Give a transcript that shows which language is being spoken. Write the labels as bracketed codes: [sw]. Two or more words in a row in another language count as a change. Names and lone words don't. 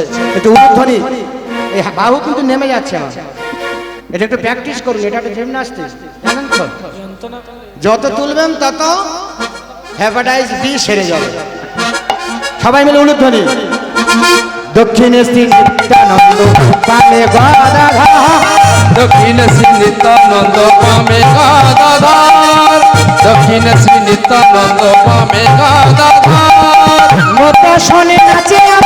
[bn] একটু উলুধ্বনি, এই বাহু কিন্তু নেমে যাচ্ছে আমার, এটা একটু প্র্যাকটিস করুন, এটা একটা জিমনাস্টিক জানেন তো, যত তুলবেন তত হেপাটাইটিস বি সেরে যাবে। সবাই মিলে উলুধ্বনি। দক্ষিণে শ্রী নিত্যানন্দ পালে গদাধর, দক্ষিণ শ্রী নিত্যানন্দ পামে গদাধর, দক্ষিণ শ্রী নিত্যানন্দ পামে গদাধর, মত শোনে নাচে